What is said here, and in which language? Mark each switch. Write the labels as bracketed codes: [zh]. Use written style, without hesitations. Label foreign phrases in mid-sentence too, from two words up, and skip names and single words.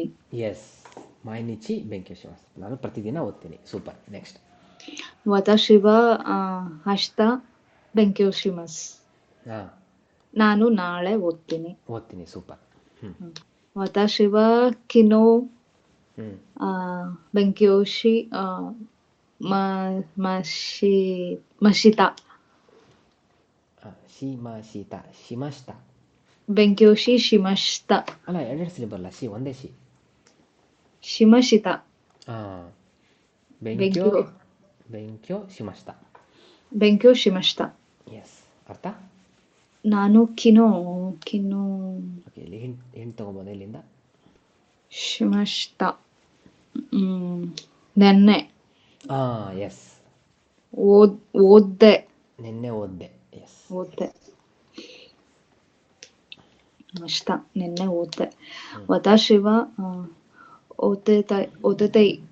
[kn] ಎಸ್. [ja] 毎日勉強します. [kn] ನಾನು ಪ್ರತಿದಿನ ಓದ್ತೀನಿ. ಸೂಪರ್. ನೆಕ್ಸ್ಟ್. [ja] 私は明日勉強します. [kn] ನಾನು ನಾಳೆ ಓದ್ತೀನಿ. ಸೂಪರ್. [ja] 私は昨日うん。勉強しました。あ、しました。しました。勉強しました。 [kn] ಅಲ್ಲ, ಎರಡೆರಡು ಸಲ ಬರಲ್ಲ. ಶಿ ಒಂದೇ ಶಿ. [ja] しました。 ಹಾಂ. 勉強勉強勉強しました. 勉強しました。 [kn] ಎಸ್. ಅರ್ಥ? ನಾನು ಕಿನೋ ಓಕೆ, ಇಲ್ಲಿ ಹಿಂಟ್ ತೊಗೊಬೋದು ಇಲ್ಲಿಂದ. [ja] しました。ನೆನ್ನೆ [kn] ಹಾಂ, ಎಸ್. ಓದ್ದೆ. ನಿನ್ನೆ ಓದ್ದೆ. ಎಸ್. ಓದ್ದೆ. ಮಷ್ಟ ನಿನ್ನೆ ಓದ್ದೆ. [ja] 私は [kn] ಓದತೈ.